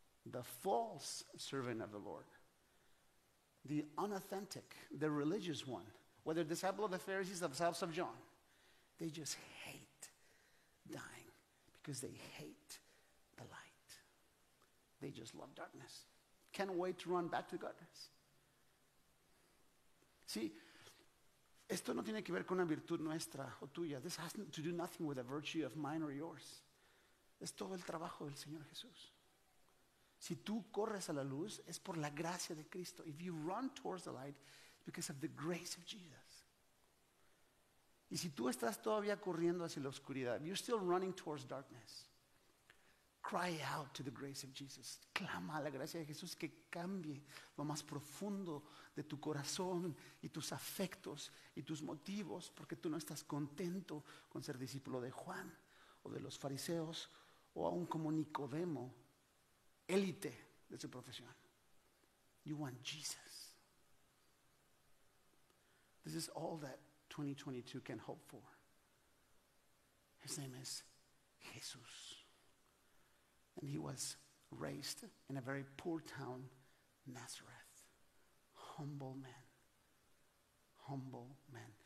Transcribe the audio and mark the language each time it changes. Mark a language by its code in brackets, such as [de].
[en] The false servant of the Lord, the unauthentic, the religious one, whether disciple of the Pharisees, the disciples of John, they just hate dying because they hate the light. They just love darkness. Can't wait to run back to darkness. [es] See, esto no tiene que ver con una virtud nuestra o tuya. [en] This has to do nothing with a virtue of mine or yours. [es] Es todo el trabajo del Señor Jesús. Si tú corres a la luz, es por la gracia de Cristo. [en] If you run towards the light, it's because of the grace of Jesus. [es] Y si tú estás todavía corriendo hacia la oscuridad, [en] if you're still running towards darkness, cry out to the grace of Jesus. [es] Clama a la gracia de Jesús que cambie lo más profundo de tu corazón y tus afectos y tus motivos, porque tú no estás contento con ser discípulo de Juan o de los fariseos o aún como Nicodemo, élite de su profesión. [en] You want Jesus. This is all that 2022 can hope for. His name is Jesus. And he was raised in a very poor town, Nazareth. Humble man. Humble man.